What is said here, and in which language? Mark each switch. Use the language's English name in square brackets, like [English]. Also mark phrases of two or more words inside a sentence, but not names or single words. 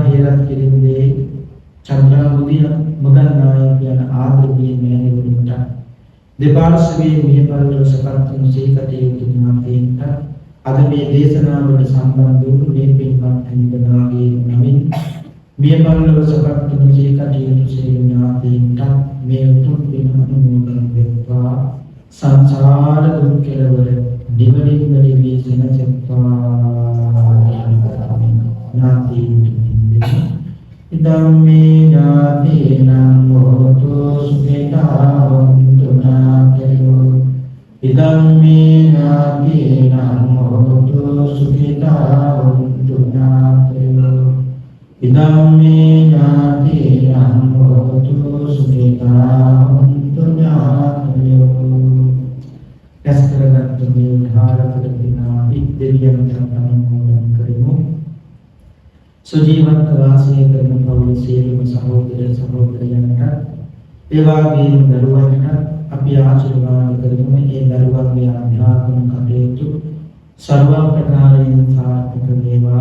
[Sinhala] හේරත් කිරින්දේ චන්ද්‍රා මුදිය මොගන්නායක යන ආදරණීය මෑණිවරුන්ට දෙපාර්ශ්වයේ මේ පරිලෝක සටහන සීකටයුතු ඥාතීන්ට අද මේ දේශනාවට සම්බන්ධ වූ මේ පින්වත් හිමිදනාගේ නමින් මිය පරලොව සපත් තුන්සේ කටයුතු සියලු ඥාතීන්ට මේ උතුම් පින් අනුමෝදන් වෙත්වා. සංසාර දුක් කෙලවර නිවනින් නිවී සැනසෙත්වා. [Pali] ඥාතීන්ට ඉදම්මේ ඥාතීනං හෝතු සුඛිතා හොන්තු ඥාතයෝ. ඉදම්මේ ඥාතීනං හෝතු සුඛිතා හොන්තු ඥාතයෝ. ඉදම්මේ ඥාතීනං හෝතු සුඛිතා හොන්තු ඥාතයෝ. [Sinhala] රැස්කරගත් මේ ධාරකට පිනා දෙවියන් අනුමෝදන් කරමු. සුජීවන්ත වාසය කරන පවුල් සියලුම සහෝදර සහෝදරයන්ට ඒ වගේම දරුවන්ට අපි ආශිර්වාද කරමු. ඒ දරුවන්ගේ අධ්‍යාපන කටයුතු සර්ව ප්‍රකාරයෙන් සාර්ථක වේවා.